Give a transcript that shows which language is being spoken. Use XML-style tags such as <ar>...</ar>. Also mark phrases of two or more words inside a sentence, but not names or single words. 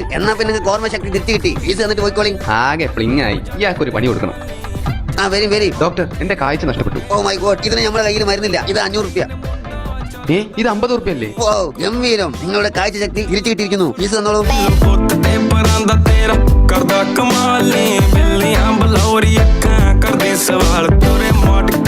<ml>എന്നാ പിന്നെ നിങ്ങൾക്ക് ഓർമ്മശക്തി തിരിച്ചു കിട്ടി. ഫീസ് തന്നിട്ട് പോയിക്കോളി. ആകെ പ്ലിങ് ആയി. ഇയാൾക്കൊരു പണി കൊടുക്കണം. ആ വെരി. ഡോക്ടർ, എന്റെ കാഴ്ച നഷ്ടപ്പെട്ടു.</ml> <en>oh my god,</en> <ml>ഇതിന് നമ്മുടെ കയ്യിൽ മരുന്നില്ല. ഇത് 500 രൂപ. ഇത് 50 രൂപയല്ലേ? ഓ ഗംഭീരം, നിങ്ങളുടെ കാഴ്ച ശക്തി തിരിച്ചു കിട്ടിയിരിക്കുന്നു. ഫീസ് തന്നോളൂ.</ml> <pa>ਕਰਦਾ ਕਮਾਲ ਨੇ ਬਿੱਲੀਆਂ ਬਲੌਰੀ ਅੱਖਾਂ ਕਰਦੇ ਸਵਾਲ ਤੇਰੇ ਮੋਟ</pa>